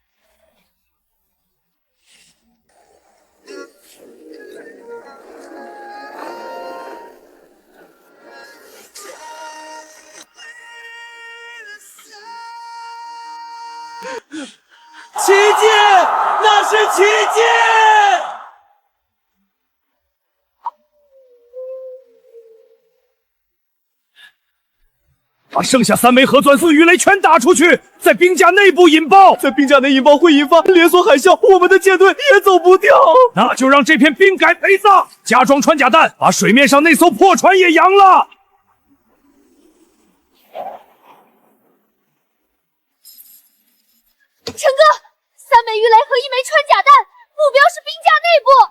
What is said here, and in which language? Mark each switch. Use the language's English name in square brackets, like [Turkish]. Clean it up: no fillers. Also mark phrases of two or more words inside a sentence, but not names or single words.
[Chinese] 奇蹟，那是奇蹟！把剩下3枚核酸素魚雷全打出去，在冰架內部引爆，在冰架內引爆會引發連鎖海嘯，我們的艦隊也走不掉。那就讓這片冰改陪葬，加裝穿甲彈，把水面上那艘破船也揚了。陳哥，3枚魚雷和1枚穿甲彈，目標是冰架內部。